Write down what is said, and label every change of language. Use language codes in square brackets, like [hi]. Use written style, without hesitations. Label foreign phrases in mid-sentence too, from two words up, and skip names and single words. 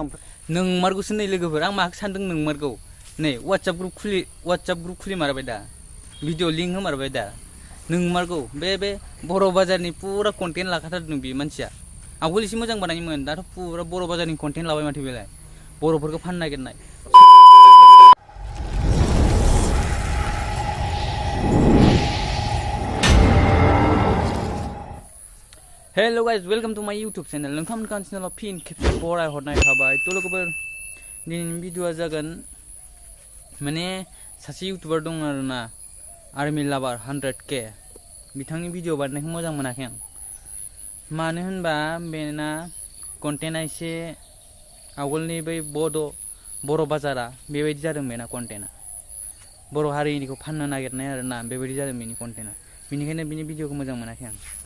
[brx] नोंमारगौसो नै लोगोफोर आं माखौ सानदों नोंमारगौ नै [en] WhatsApp group [brx] खुलिमारबाय दा [en] video link [brx] होमारबाय दा नोंमारगौ बे बर' बाजारनि पुरा कन्टेन्ट लाखाथारदों बे मानसिया आवगोल एसे मोजां बानायोमोन दाथ' पुरा बर' बाजारनि कन्टेन्ट लाबाय माथो बेलाय बर'फोरखौ फाननो नागिरनाय [en] Hello guys, welcome to my YouTube channel. [brx] नोंथांमोननि चेनेलाव फिन खेबसे बराय हरनाय थाबाय थ' लोगोफोर दिनैनि भिडिअआ जागोन माने सासे इउटुबार दं आरोना आर्मि लाभार 100K बिथांनि भिडिअ बानायनायखौ मोजां मोनाखै आं मानो होनबा बेना कन्टेन्टआ एसे आवगोलनि बै बर' बाजारा बेबायदि जादों बेना कन्टेन्टआ बर' हारिनिखौ फाननो नागिरनाय आरोना बेबायदि जादों बेनि कन्टेन्टआ बेनिखायनो बिनि भिडिअखौ मोजां मोनाखै आं